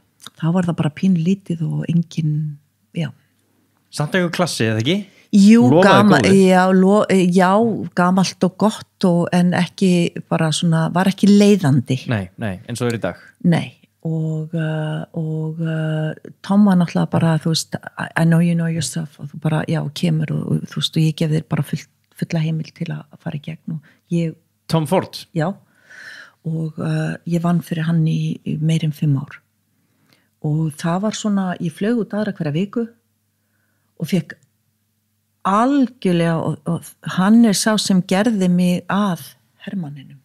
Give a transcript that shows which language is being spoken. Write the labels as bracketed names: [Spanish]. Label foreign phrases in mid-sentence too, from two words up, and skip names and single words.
[Icelandic] Þá var það bara pínlítið og engin, já. Samt eitthvað klassi, eða ekki? Jú, gamalt og gott en ekki bara svona, var ekki leiðandi. Nei, eins og í dag. Nei, og Tom var náttúrulega bara, þú veist, [English] I know you know yourself [Icelandic] og þú bara, já, kemur og þú veist, og ég gef þér bara fulla heimil til að fara í gegn og ég... Tom Ford? Já, og ég vann fyrir hann í meir en 5 ár. Og það var svona, ég flög út aðra hverja viku og fekk algjörlega og hann sá sem gerði mig að hermanninum.